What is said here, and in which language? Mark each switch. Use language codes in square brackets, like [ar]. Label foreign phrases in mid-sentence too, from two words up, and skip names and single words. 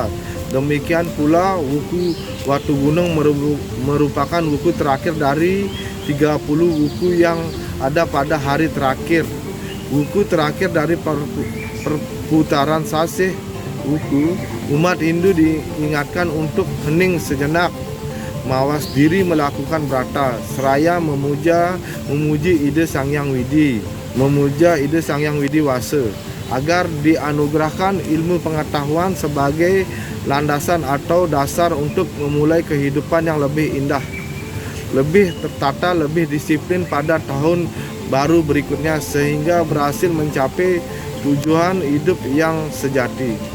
[id] Demikian pula Wuku Watu Gunung merupakan wuku terakhir dari 30 wuku yang ada pada hari terakhir. Wuku terakhir dari perputaran Sasih Wuku, umat Hindu diingatkan untuk hening sejenak, mawas diri melakukan brata, seraya memuji ide Sang Hyang Widi, memuja ide Sang Hyang Widi Wasa, agar dianugerahkan ilmu pengetahuan sebagai landasan atau dasar untuk memulai kehidupan yang lebih indah, lebih tertata, lebih disiplin pada tahun baru berikutnya, sehingga berhasil mencapai tujuan hidup yang sejati.